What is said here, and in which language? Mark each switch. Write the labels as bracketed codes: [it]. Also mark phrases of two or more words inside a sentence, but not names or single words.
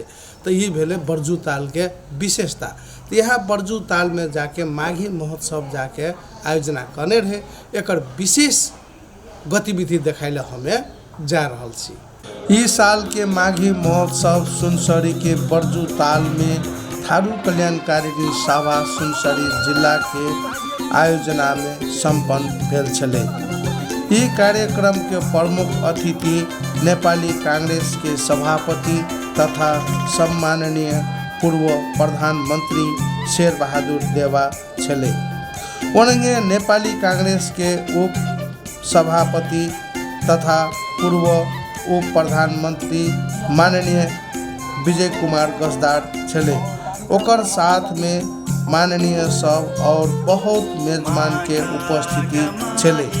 [thq] तो ये भेले बरजू ताल के विशेषता। तो यहाँ बरजू ताल में जाके माघी महोत्सव जाके आयोजना करने रहे, एक विशेष गतिविधि देखाइले हमें जा रहल छी। इस साल के माघी महोत्सव सुनसरी के बरजू ताल में थारू कल्याणकारिणी सभा सुनसरी जिला के आयोजना में संपन्न भेल छले। ई कार्यक्रम के प्रमुख अतिथि नेपाली कांग्रेस के सभापति तथा सम्माननीय पूर्व प्रधानमंत्री शेरबहादुर देवा छले। उन्हें नेपाली कांग्रेस के उप सभापति तथा पूर्व उप प्रधानमंत्री माननीय विजय कुमार गजदार छले। ओकर साथ में माननीय सब और बहुत मेजबान के उपस्थिति छले।